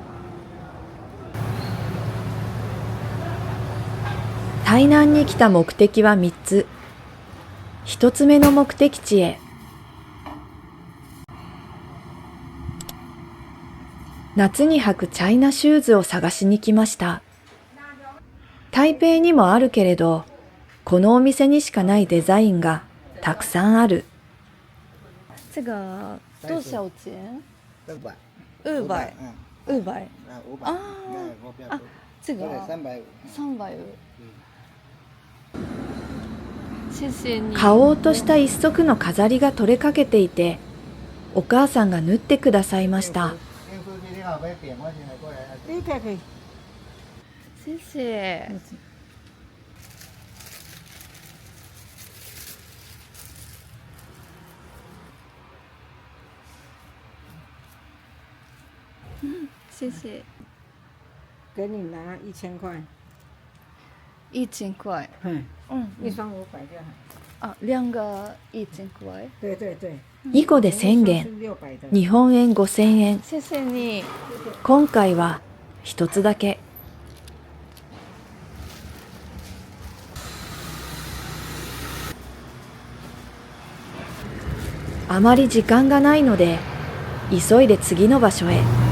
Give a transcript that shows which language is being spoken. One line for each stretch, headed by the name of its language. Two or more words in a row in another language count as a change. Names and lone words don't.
Japanese: 台南に来た目的は3つ。1つ目の目的地へ。夏に履くチャイナシューズを探しに来ました。台北にもあるけれど、このお店にしかないデザインがたくさんある。
Chinese: 这个多少钱 200。？200。
Japanese: あ
Chinese: あ、这个 300。 300。谢谢你。
Japanese: 買おうとした一足の飾りが取れかけていて、お母さんが縫ってくださいました。
Chinese: 谢谢。谢谢。给你拿1000块。 1000块。一双500就好。あ、2个1000块。对对对。
Japanese: 2 個で1000元、日本円5000円。
Chinese: 谢谢你。
Japanese: 今回は一つだけ。あまり時間がないので、急いで次の場所へ。